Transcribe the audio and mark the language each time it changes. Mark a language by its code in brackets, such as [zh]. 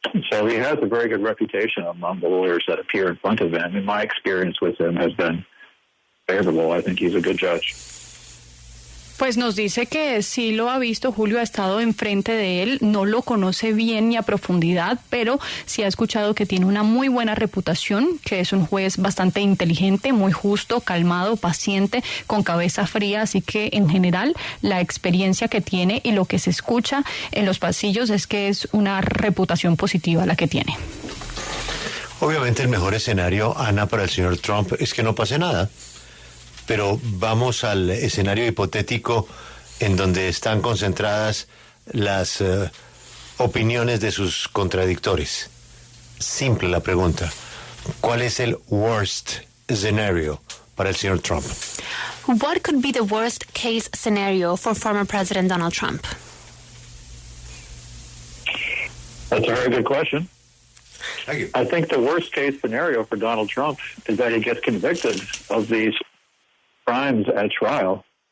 [en] So he has a very good reputation among the lawyers that appear in front of him, and my experience with him has been favorable. I think he's a good judge. [es] Pues nos dice que sí lo ha visto, Julio ha estado enfrente de él, no lo conoce bien ni a profundidad, pero sí ha escuchado que tiene una muy buena reputación, que es un juez bastante inteligente, muy justo, calmado, paciente, con cabeza fría, así que en general la experiencia que tiene y lo que se escucha en los pasillos es que es una reputación positiva la que tiene. Obviamente el mejor escenario, Ana, para el señor Trump es que no pase nada. Pero vamos al escenario hipotético en donde están concentradas las opiniones de sus contradictores. Simple la pregunta. ¿Cuál es el worst scenario para el señor Trump? [en] What could be the worst case scenario for former President Donald Trump? That's a very good question. Thank you. I think the worst case scenario for Donald Trump is that he gets convicted of these crimes at trial.